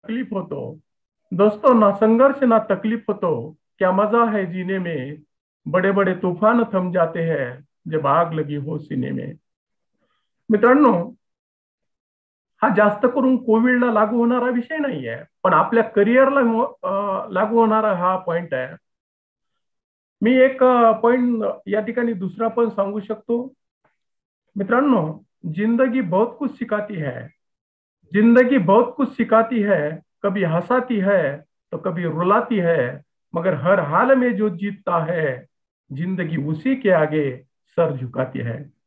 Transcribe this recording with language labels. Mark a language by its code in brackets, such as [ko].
[hi] तकलीफ हो तो दोस्तों, ना संघर्ष ना तकलीफ हो तो क्या मजा है जीने में। बड़े बड़े तूफान थम जाते हैं जब आग लगी हो सीने में। [mr] मित्रांनो, हा जास्त करून कोविडला लागू होणारा विषय नाही आहे, पण आपल्या करिअरला लागू होणारा हा पॉइंट आहे. मी एक पॉइंट या ठिकाणी दुसरा पण सांगू शकतो. [hi] मित्रांनो, जिंदगी बहुत कुछ सिखाती है. जिंदगी बहुत कुछ सिखाती है. कभी हंसाती है तो कभी रुलाती है, मगर हर हाल में जो जीतता है जिंदगी उसी के आगे सर झुकाती है.